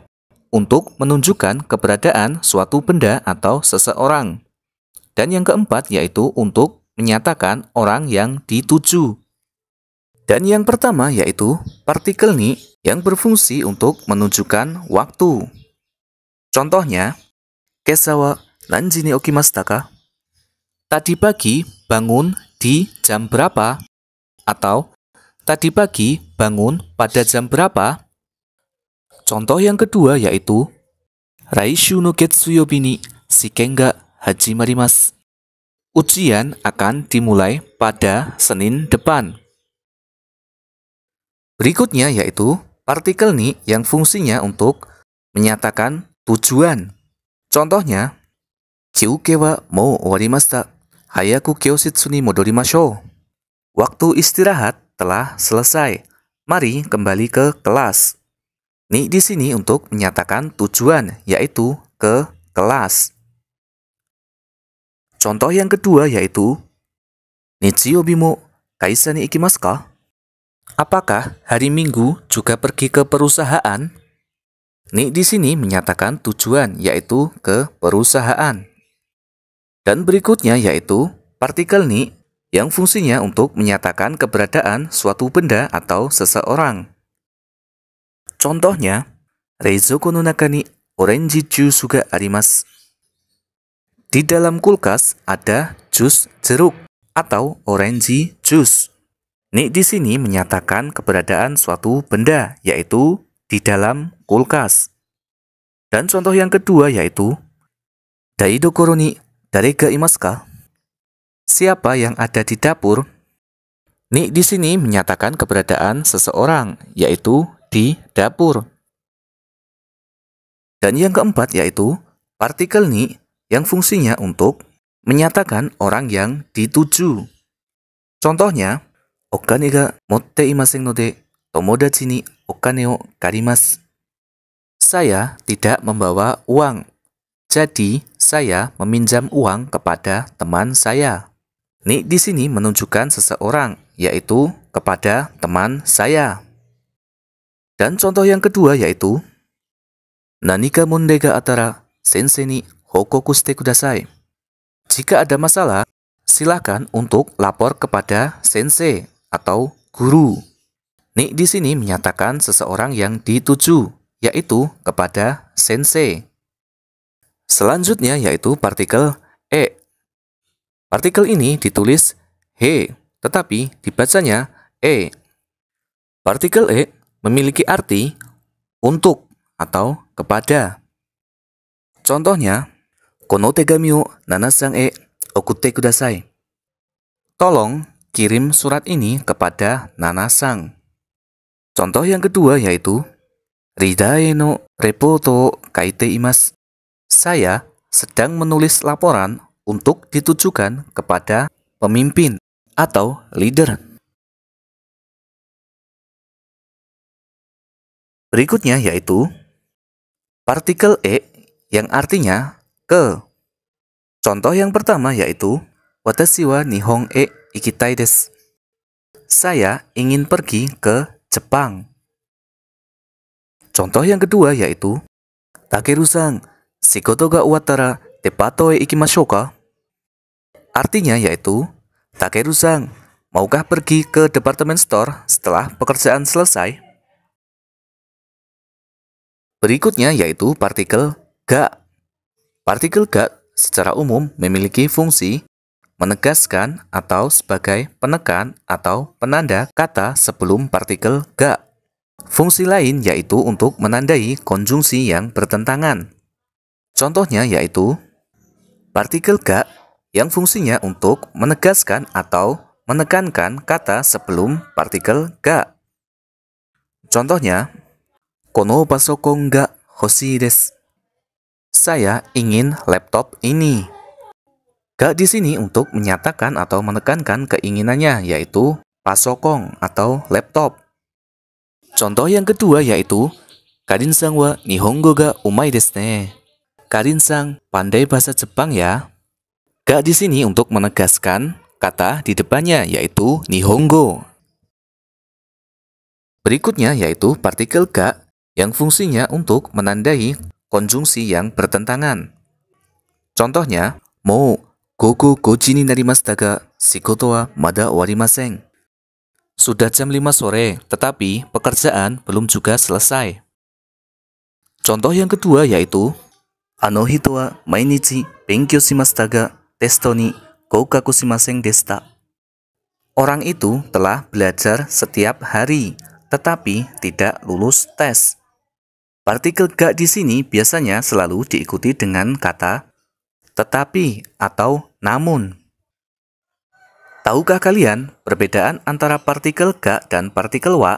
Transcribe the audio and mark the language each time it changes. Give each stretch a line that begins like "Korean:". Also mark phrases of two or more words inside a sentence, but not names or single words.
Indonesian: Untuk menunjukkan keberadaan suatu benda atau seseorang. Dan yang keempat yaitu untuk menyatakan orang yang dituju. Dan yang pertama yaitu partikel ni yang berfungsi untuk menunjukkan waktu. Contohnya,
Japanese: 今朝は何時に起きましたか?
Indonesian: Tadi pagi bangun di jam berapa? Atau tadi pagi bangun pada jam berapa? Contoh yang kedua yaitu
Japanese: 来週の月曜日に試験が始まります.
Indonesian: Ujian akan dimulai pada Senin depan. Berikutnya yaitu partikel ni yang fungsinya untuk menyatakan tujuan. Contohnya,
Japanese: 休憩はもう終わりました. 早く教室に戻りましょう.
Indonesian: Waktu istirahat telah selesai. Mari kembali ke kelas. Ni di sini untuk menyatakan tujuan, yaitu ke kelas. Contoh yang kedua yaitu
Japanese: 日曜日も会社に行きますか?
Indonesian: Apakah hari Minggu juga pergi ke perusahaan? Ni di sini menyatakan tujuan, yaitu ke perusahaan. Dan berikutnya yaitu partikel ni yang fungsinya untuk menyatakan keberadaan suatu benda atau seseorang. Contohnya,
Japanese: 冷蔵庫の中に
English: orange juice
Japanese: があります.
Indonesian: Di dalam kulkas ada jus jeruk atau
English: orange juice.
Indonesian: Ni di sini menyatakan keberadaan suatu benda, yaitu di dalam kulkas. Dan contoh yang kedua yaitu
Japanese: 台所に誰がいますか?
Indonesian: Siapa yang ada di dapur? Ni di sini menyatakan keberadaan seseorang, yaitu di dapur. Dan yang keempat yaitu partikel ni yang fungsinya untuk menyatakan orang yang dituju. Contohnya,
Japanese: お金が持っていませんので友達にお金を借ります.
Indonesian: Saya tidak membawa uang, jadi saya meminjam uang kepada teman saya. Ni di sini menunjukkan seseorang, yaitu kepada teman saya. Dan contoh yang kedua yaitu
Japanese: 何か問題があったら先生に報告してください.
Indonesian: Jika ada masalah, silakan untuk lapor kepada sensei atau guru. Ni di sini menyatakan seseorang yang dituju, yaitu kepada sensei. Selanjutnya yaitu partikel e. Partikel ini ditulis he, tetapi dibacanya e. Partikel e memiliki arti untuk atau kepada. Contohnya,
Japanese: この手紙をナナさんへ送ってください.
Indonesian: Tolong kirim surat ini kepada Nana-san. Contoh yang kedua yaitu
Japanese: リーダーのレポートを書いています.
Indonesian: Saya sedang menulis laporan untuk ditujukan kepada pemimpin atau leader. Berikutnya yaitu partikel e yang artinya ke. Contoh yang pertama yaitu
Japanese: 私は日本へ行きたいです.
Indonesian: Saya ingin pergi ke Jepang. Contoh yang kedua yaitu
Japanese: タケルさん、仕事が終わったらデパートへ行きましょうか?
Indonesian: Artinya yaitu Takeru-san, maukah pergi ke
English: department store
Indonesian: setelah pekerjaan selesai? Berikutnya yaitu partikel ga. Partikel ga secara umum memiliki fungsi menegaskan atau sebagai penekan atau penanda kata sebelum partikel ga. Fungsi lain yaitu untuk menandai konjungsi yang bertentangan. Contohnya yaitu partikel ga yang fungsinya untuk menegaskan atau menekankan kata sebelum partikel ga. Contohnya,
Japanese: このパソコンが欲しいです.
Indonesian: Saya ingin laptop ini. Ga di sini untuk menyatakan atau menekankan keinginannya, yaitu pasokon atau laptop. Contoh yang kedua yaitu,
Japanese: カリンさんは日本語がうまいですね.
Indonesian: Karin-san pandai bahasa Jepang ya. Ga di sini untuk menegaskan kata di depannya, yaitu nihongo. Berikutnya yaitu partikel ga yang fungsinya untuk menandai konjungsi yang bertentangan.
Japanese: Contohnya, もう午後5時になりましたが仕事はまだ終わりません.
Indonesian: Sudah jam 5 sore, tetapi pekerjaan belum juga selesai. Contoh yang kedua yaitu,
Japanese: あの人は毎日勉強しましたがテストに合格しませんでした.
Indonesian: Orang itu telah belajar setiap hari, tetapi tidak lulus tes. Partikel ga di sini biasanya selalu diikuti dengan kata tetapi atau namun. Tahukah kalian perbedaan antara partikel ga dan partikel wa?